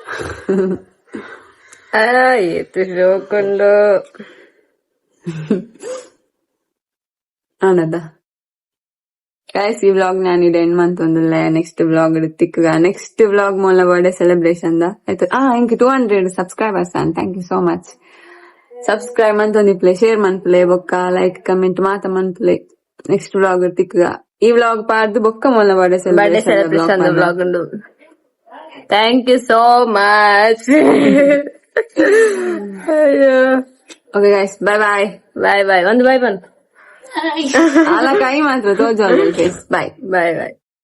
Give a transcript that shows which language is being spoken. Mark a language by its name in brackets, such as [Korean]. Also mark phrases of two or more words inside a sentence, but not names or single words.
[Tulu] ಏತು ಶೋಕೊಂಡು ಆನದ ಗೈಸ್ ಈ ವ್ಲಾಗ್ ನಾನಿದೆ ಎಂಡ್ ಮಂತ್ ಒಂದಲ್ಲ [English] next vlog [Tulu] ತಿಕ್ಕ [English] next vlog [Tulu] ಮೂಲ [English] birthday celebration [Tulu] ಆಯ್ತು ಇಂಕ 200 ಸಬ್ಸ್ಕ್ರೈಬರ್ಸ್ [English] thank you so much [Tulu] ಸಬ್ಸ್ಕ್ರೈಬ್ ಮಂತೊಂದಿಪ್ಲೆ ಶೇರ್ ಮನ್ಪ್ಲೆ ಬೊಕ್ಕ [English] like comment [Tulu] ಮಾತ ಮನ್ಪ್ಲೆ [English] next vlog [Tulu] ತಿಕ್ಕ ಈ ವ್ಲಾಗ್ ಪಾರ್ದು ಬೊಕ್ಕ ಮೂಲ ಬರ್ಡೇ [English] celebration vlog [Tulu] ಉಂಡು [English] thank you so much okay guys bye bye bye bye [Tulu] ಒಂದು ಬಾಯ್ ಬಂತು ಅಲ್ಲ ಕೈ ಮಾತ್ರ ತೋಜ ಬಾಯ್ [English] bye bye